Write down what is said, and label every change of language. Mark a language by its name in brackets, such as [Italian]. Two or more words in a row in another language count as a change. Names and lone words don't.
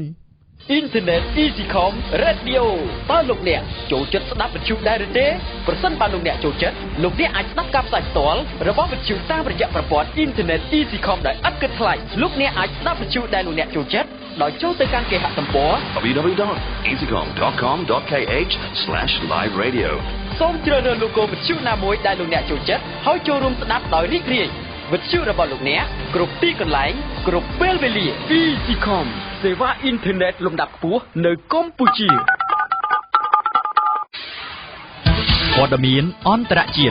[Khmer] អ៊ីនធឺណិត EasyCom Radio តើលោកអ្នកចូលចិត្តស្ដាប់វិទ្យុដែរឬទេប្រសិនបើលោកអ្នកចូលចិត្តលោកអ្នកអាចស្ដាប់ការផ្សាយផ្ទាល់របស់វិទ្យុតាមរយៈប្រព័ន្ធអ៊ីនធឺណិត EasyCom ដោយឥតគិតថ្លៃលោកអ្នកអាចស្ដាប់វិទ្យុដែលលោកអ្នកចូលចិត្តដោយចូលទៅកាន់គេហទំព័រ www.easycom.com.kh/live-radio សូមជ្រើសរើសឡូហ្គោវិទ្យុណាមួយដែលលោកអ្នកចូលចិត្តហើយចូលរួមស្ដាប់ដោយរីករាយវិទ្យុរបស់លោកអ្នកគ្រប់ទីកន្លែងគ្រប់ពេលវេលា EasyCom សេវាអ៊ីនធឺណិតលំដាប់ខ្ពស់នៅកម្ពុជាព័ត៌មានអន្តរជាតិ